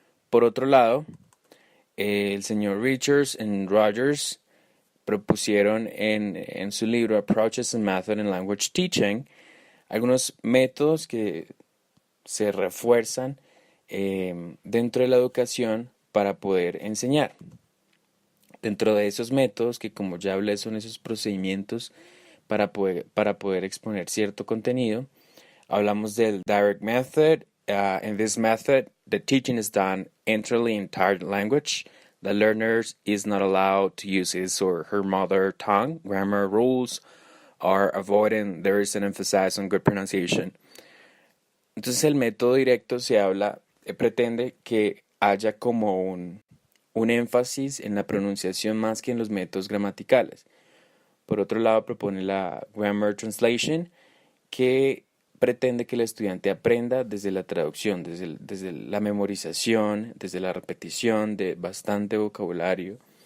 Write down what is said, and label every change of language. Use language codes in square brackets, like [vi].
[es] Por otro lado, el señor Richards y Rogers propusieron en su libro Approaches and Method in Language Teaching algunos métodos que se refuerzan dentro de la educación para poder enseñar. Dentro de esos métodos, que como ya hablé son esos procedimientos para poder exponer cierto contenido, hablamos del direct method. [en] In this method, the teaching is done entirely in target language. The learner is not allowed to use his or her mother tongue. Grammar rules are avoided. There is an emphasis on good pronunciation. [es] Entonces el método directo pretende que haya como un énfasis en la pronunciación más que en los métodos gramaticales. Por otro lado, propone la Grammar Translation, que pretende que el estudiante aprenda desde la traducción, desde la memorización, desde la repetición de bastante vocabulario.